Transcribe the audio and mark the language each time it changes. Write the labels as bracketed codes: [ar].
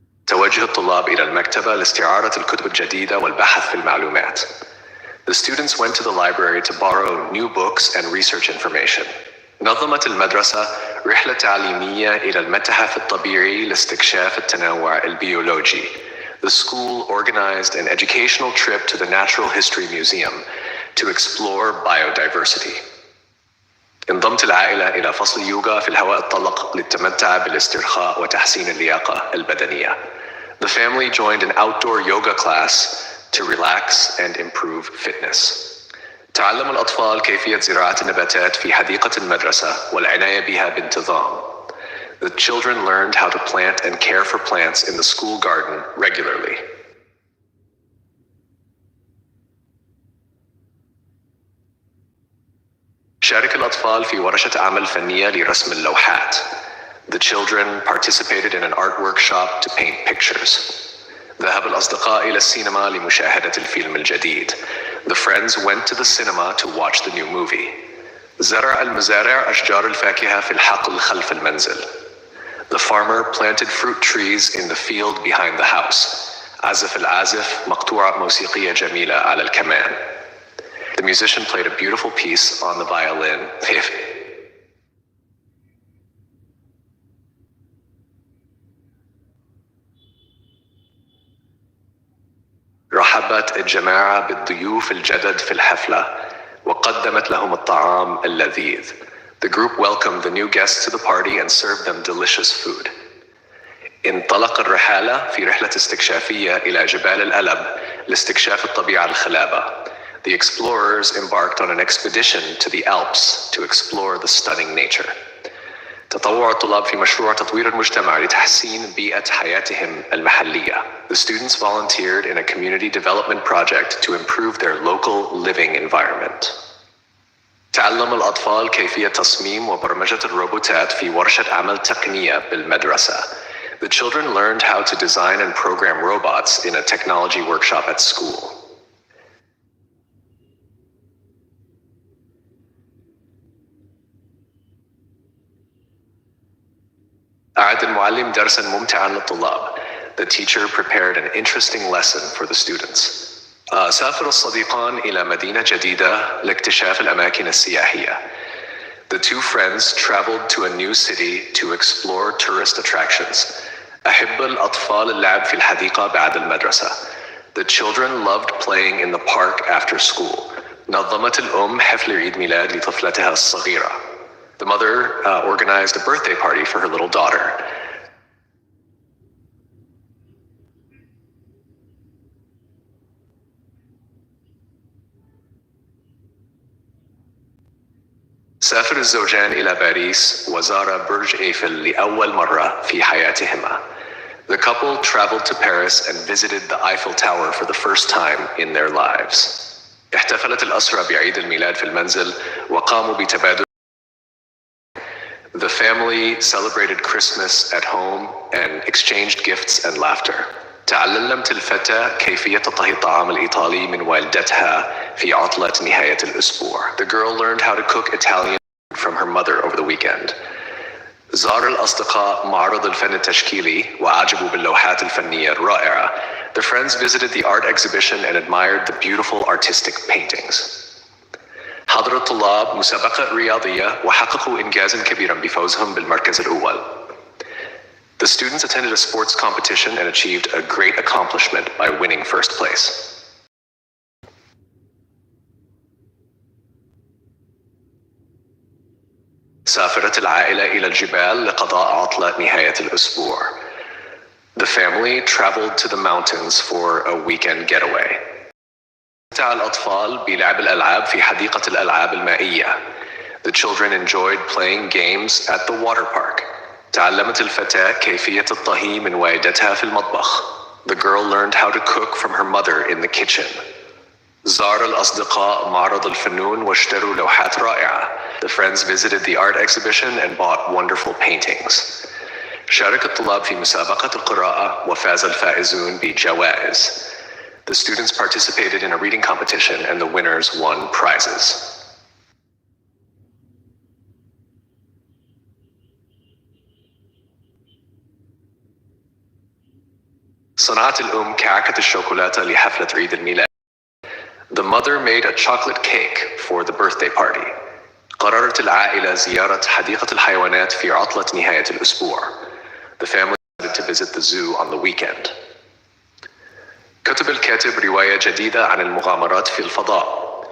[ar] توجه الطلاب إلى المكتبة لاستعارة الكتب الجديدة والبحث في المعلومات. [en] The students went to the library to borrow new books and research information. [ar] نظمت المدرسة رحلة تعليمية إلى المتحف الطبيعي لاستكشاف التنوع البيولوجي. [en] The school organized an educational trip to the Natural History Museum to explore biodiversity. [ar] انضمت العائلة إلى فصل يوغا في الهواء الطلق للتمتع بالاسترخاء وتحسين اللياقة البدنية. [en] The family joined an outdoor yoga class to relax and improve fitness. [ar] تعلم الأطفال كيفية زراعة النباتات في حديقة المدرسة والعناية بها بانتظام. [en] The children learned how to plant and care for plants in the school garden regularly. [ar] شارك الأطفال في ورشة عمل فنية لرسم اللوحات. [en] The children participated in an art workshop to paint pictures. [ar] ذهب الأصدقاء إلى السينما لمشاهدة الفيلم الجديد. [en] The friends went to the cinema to watch the new movie. [ar] زرع المزارع أشجار الفاكهة في الحقل خلف المنزل. [en] The farmer planted fruit trees in the field behind the house. [ar] عزف العازف مقطوعة موسيقية جميلة على الكمان. [en] The musician played a beautiful piece on the violin. [ar] رحبت الجماعة بالضيوف الجدد في الحفلة وقدمت لهم الطعام اللذيذ. [en] The group welcomed the new guests to the party and served them delicious food. [ar] انطلق الرحالة في رحلة استكشافية إلى جبال الألب لاستكشاف الطبيعة الخلابة. [en] The explorers embarked on an expedition to the Alps to explore the stunning nature. [ar] تطوع الطلاب في مشروع تطوير المجتمع لتحسين بيئة حياتهم المحلية. [en] The students volunteered in a community development project to improve their local living environment. [ar] تعلم الأطفال كيفية تصميم وبرمجة الروبوتات في ورشة عمل تقنية بالمدرسة. [en] The children learned how to design and program robots in a technology workshop at school. [ar] أعد المعلم درساً ممتعاً للطلاب. [en] The teacher prepared an interesting lesson for the students. [ar] سافر الصديقان إلى مدينة جديدة لاكتشاف الأماكن السياحية. [en] The two friends traveled to a new city to explore tourist attractions. [ar] أحب الأطفال اللعب في الحديقة بعد المدرسة. [en] The children loved playing in the park after school. [ar] نظمت الأم حفل عيد ميلاد لطفلتها الصغيرة. [en] The mother organized a birthday party for her little daughter. [ar] سافر الزوجان إلى باريس وزار برج إيفل لأول مرة في حياتهما. [en] The couple traveled to Paris and visited the Eiffel Tower for the first time in their lives. [ar] احتفلت الأسرة بعيد الميلاد في المنزل وقاموا بتبادل. [en] The family celebrated Christmas at home and exchanged gifts and laughter. [ar] تعلمت الفتاة كيفية طهي الطعام الإيطالي من والدتها في عطلة نهاية الأسبوع. [en] The girl learned how to cook Italian from her mother over the weekend. [ar] زار الأصدقاء معرض الفن التشكيلي وعجبوا باللوحات الفنية الرائعة. [en] The friends visited the art exhibition and admired the beautiful artistic paintings. [ar] حضر الطلاب مسابقة رياضية وحققوا إنجازاً كبيراً بفوزهم بالمركز الأول. [en] The students attended a sports competition and achieved a great accomplishment by winning first place. [ar] سافرت العائلة إلى الجبال لقضاء عطلة نهاية الأسبوع. [en] The family traveled to the mountains for a weekend getaway. [ar] استمتع الأطفال بلعب الألعاب في حديقة الألعاب المائية. [en] The children enjoyed playing games at the water park. [ar] تعلمت الفتاة كيفية الطهي من والدتها في المطبخ. [en] The girl learned how to cook from her mother in the kitchen. [ar] زار الأصدقاء معرض الفنون واشتروا لوحات رائعة. [en] The friends visited the art exhibition and bought wonderful paintings. [ar] شارك الطلاب في مسابقة القراءة وفاز الفائزون بجوائز. [en] The students participated in a reading competition and the winners won prizes. [ar] صنعت الأم كعكة الشوكولاتة لحفلة عيد الميلاد. [en] The mother made a chocolate cake for the birthday party. [ar] قررت العائلة زيارة حديقة الحيوانات في عطلة نهاية الأسبوع. [en] The family decided to visit the zoo on the weekend. [ar] كتب الكاتب رواية جديدة عن المغامرات في الفضاء.